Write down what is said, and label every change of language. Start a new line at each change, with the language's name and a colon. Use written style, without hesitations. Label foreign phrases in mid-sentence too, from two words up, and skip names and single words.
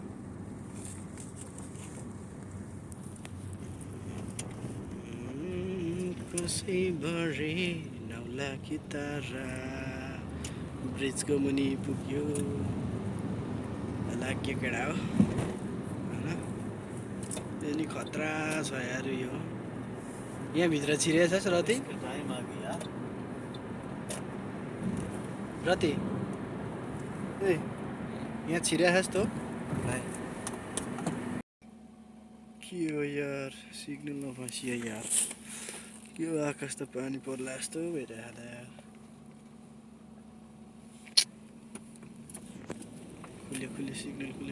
Nepali: कसै भरे नौला कि तारा ब्रिजको मुनि पुग्यो। लाग्यो केटा हो होइन। यो नि खतरा छ यार। यो यहाँभित्र छिरेछ रति
Hindi: टाइम आ गया।
Nepali: रति ए यहाँ छिरेछस् त के हो यार। सिग्नलमा फसियो यार। के हो आकाश त पानी पर्ला जस्तो भइरहेको यार। खुल्यो सिग्नल खुल्यो।